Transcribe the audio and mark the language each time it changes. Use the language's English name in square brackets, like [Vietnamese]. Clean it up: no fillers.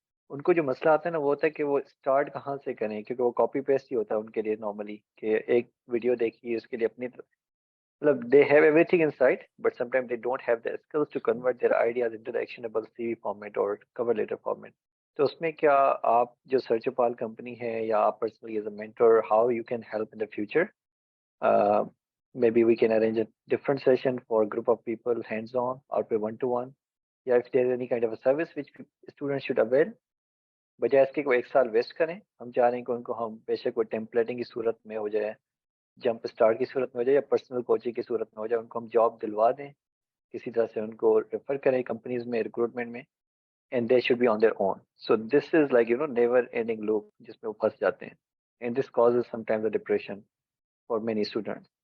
[Urdu] ان کو جو مسئلہ آتا ہے نا وہ ہوتا ہے کہ وہ اسٹارٹ کہاں سے کریں, کیونکہ وہ کاپی پیسٹ ہی ہوتا ہے ان کے لیے نارملی, کہ ایک ویڈیو دیکھیے اس کے لیے اپنی مطلب [English] they have everything inside but sometimes they don't have the skills to convert their ideas into the actionable CV format or cover letter format. [Urdu] تو اس میں کیا آپ جو سرچ پال کمپنی ہے یا آپ [English] personally as a mentor, how you can help in the future? Maybe we can arrange a different session for a group of people hands on or pay one to one. یا if there is any kind of a service which students should avail, [Urdu] بجائے اس کے کوئی ایک سال waste کریں. ہم چاہ رہے ہیں کہ ان کو ہم بے شک وہ ٹیمپلیٹنگ کی صورت میں ہو جائے, جمپ اسٹارٹ کی صورت میں ہو جائے, یا پرسنل کوچنگ کی صورت میں ہو جائے, ان کو ہم جاب دلوا دیں, کسی طرح سے ان کو ریفر کریں کمپنیز میں, ریکروٹمنٹ میں, [English] And they should be on their own. So this is like never ending loop [Urdu] جس میں وہ پھنس جاتے ہیں, [English] And this causes sometimes a depression for many students.